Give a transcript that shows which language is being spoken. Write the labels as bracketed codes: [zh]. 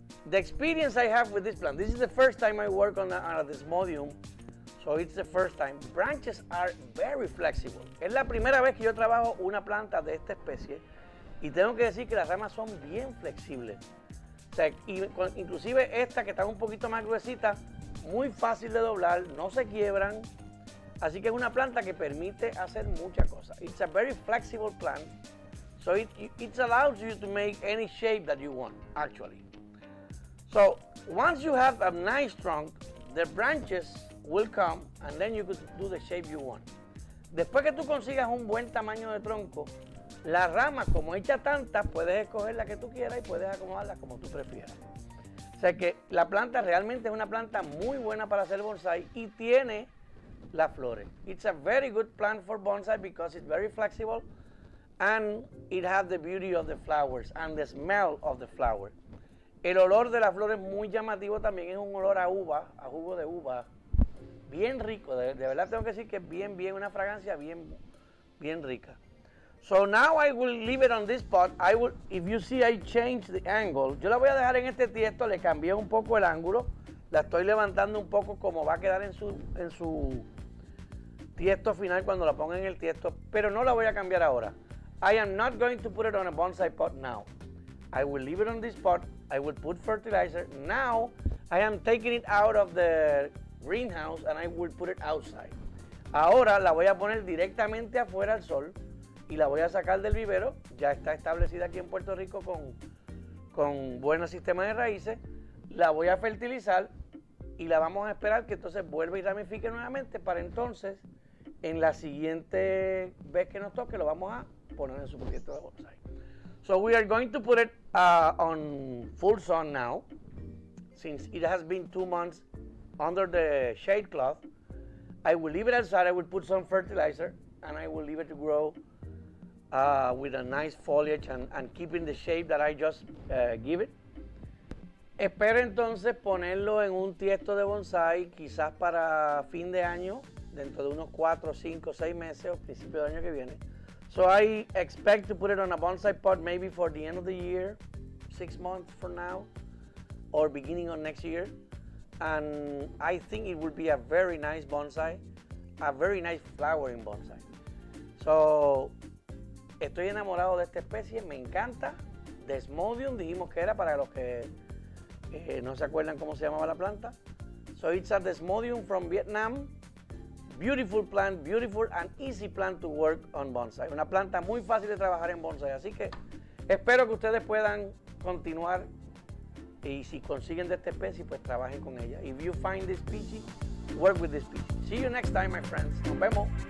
[en] The experience I have with this plant, this is the first time I work on a Desmodium, so it's the first time. Branches are very flexible. [es] Es la primera vez que yo trabajo una planta de esta especie y tengo que decir que las ramas son bien flexibles. O sea, inclusive esta que está un poquito más gruesita, muy fácil de doblar, no se quiebran. Así que es una planta que permite hacer muchas cosas. [en] It's a very flexible plant, so it allows you to make any shape that you want, actually. So once you have a nice trunk, the branches will come and then you could do the shape you want. [es] Después que tú consigas un buen tamaño de tronco, las ramas, como hecha tantas, puedes escoger la que tú quieras y puedes acomodarlas como tú prefieras. O sea que la planta realmente es una planta muy buena para hacer bonsai y tiene las flores. [en] It's a very good plant for bonsai because it's very flexible and it has the beauty of the flowers and the smell of the flower. [es] El olor de las flores muy llamativo también, es un olor a uva, a jugo de uva, bien rico. De verdad tengo que decir que es bien, una fragancia bien rica. [en] So now I will leave it on this pot. If you see, I change the angle. [es] Yo la voy a dejar en este tiesto, le cambié un poco el ángulo. La estoy levantando un poco como va a quedar en su tiesto final cuando la ponga en el tiesto, pero no la voy a cambiar ahora. [en] I am not going to put it on a bonsai pot now. I will leave it on this pot. I will put fertilizer. Now I am taking it out of the greenhouse and I will put it outside. [es] Ahora la voy a poner directamente afuera al sol y la voy a sacar del vivero. Ya está establecida aquí en Puerto Rico con buen sistema de raíces. La voy a fertilizar y la vamos a esperar que entonces vuelva y ramifique nuevamente para entonces en la siguiente vez que nos toque lo vamos a poner en su proyecto de bonsai. [en] So we are going to put it on full sun now, since it has been 2 months under the shade cloth. I will leave it outside, I will put some fertilizer, and I will leave it to grow with a nice foliage and keeping the shape that I just give it. [es] Espero entonces ponerlo en un tiesto de bonsai, quizás para fin de año, dentro de unos 4, 5, 6 meses o principio del año que viene. [en] So I expect to put it on a bonsai pot maybe for the end of the year, 6 months from now, or beginning of next year. And I think it will be a very nice bonsai, a very nice flowering bonsai. [es] So, estoy enamorado de esta especie, me encanta. Desmodium, dijimos que era para los que no se acuerdan cómo se llamaba la planta. [en] So it's a Desmodium from Vietnam. Beautiful plant, beautiful and easy plant to work on bonsai. [es] Una planta muy fácil de trabajar en bonsai. Así que espero que ustedes puedan continuar y si consiguen de esta especie, pues trabajen con ella. [en] If you find this species, work with this species. See you next time, my friends. [es] Nos vemos.